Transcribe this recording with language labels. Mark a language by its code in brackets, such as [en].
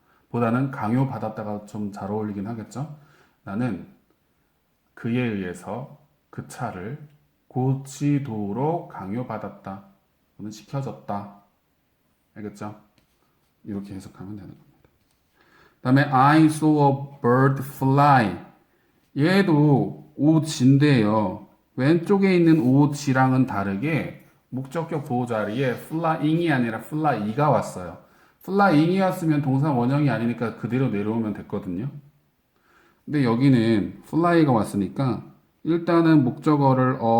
[ko] 보다는 강요받았다가 좀 잘 어울리긴 하겠죠? 나는 그에 의해서 그 차를 고치도록 강요받았다. 또는 시켜줬다. 알겠죠? 이렇게 해석하면 되는 겁니다. 그 다음에 [en] I saw a bird fly. [ko] 얘도 오지인데요. 왼쪽에 있는 오지랑은 다르게 목적격 보호 자리에 flying이 아니라 fly가 왔어요. flying이 왔으면 동사 원형이 아니니까 그대로 내려오면 됐거든요. 근데 여기는 fly가 왔으니까 일단은 목적어를